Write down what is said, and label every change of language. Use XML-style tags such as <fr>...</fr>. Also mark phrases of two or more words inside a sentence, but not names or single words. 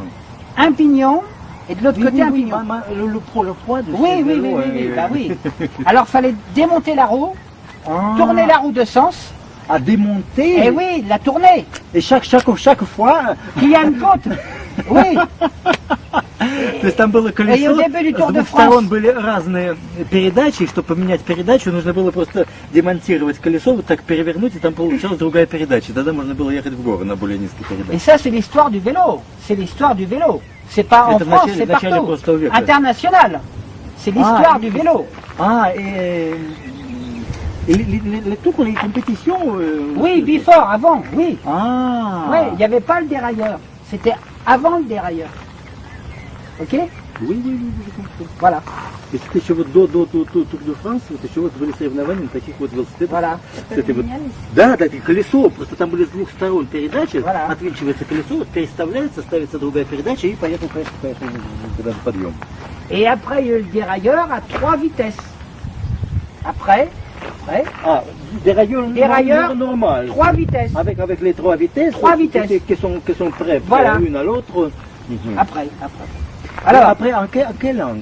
<fr>Un pignon, et de l'autre côté, un pignon. Le poids de Oui, bah oui. Alors, il fallait démonter la roue, tourner la roue de sens. À démonter. Et oui, la tourner. Et chaque fois. Qu'il y a une côte. Oui.</fr> <ru>То есть там было колесо, И у дебюта Тур с де двух Франс. сторон были разные передачи, и чтобы поменять передачу, нужно было просто демонтировать колесо, вот так перевернуть, и там получалась другая передача. Тогда можно было ехать в горы на более низкой</ru> <fr>Et</fr> <ru>передаче.</ru> <fr>ça, c'est l'histoire du vélo. C'est l'histoire du vélo. C'est pas en</fr> <ru>Это в</ru> <fr>France,</fr> <ru>начале-</ru> <fr>c'est</fr> <ru>в начале</ru> <fr>partout.</fr> <ru>прошлого века.</ru> <fr>International. C'est l'histoire du vélo. Ah, et les tours, les compétitions... Oui, before, avant, oui. Ah. Oui, il n'y avait pas le dérailleur. C'était avant le dérailleur. Ok? Oui, j'ai compris. Voilà.</fr> <ru>И это еще вот до Тур де Франс, вот еще вот были соревнования на таких вот велосипедах.</ru> <fr>Voilà.</fr> <ru>С этой вот, да, это колесо, просто там были с двух сторон передачи,</ru> <fr>Voilà.</fr> <ru>отвинчивается колесо, вот переставляется, ставится другая передача и поехал куда-то подъем.</ru> <fr>Et après, il y a eu le dérailleur à 3 vitesses. Après, Ah, dérailleur normal. 3 vitesses. Avec les 3 vitesses, 3 vitesses. qui sont prêts Voilà. l'une à l'autre. Après. Alors Alors, après, en quelle langue</fr>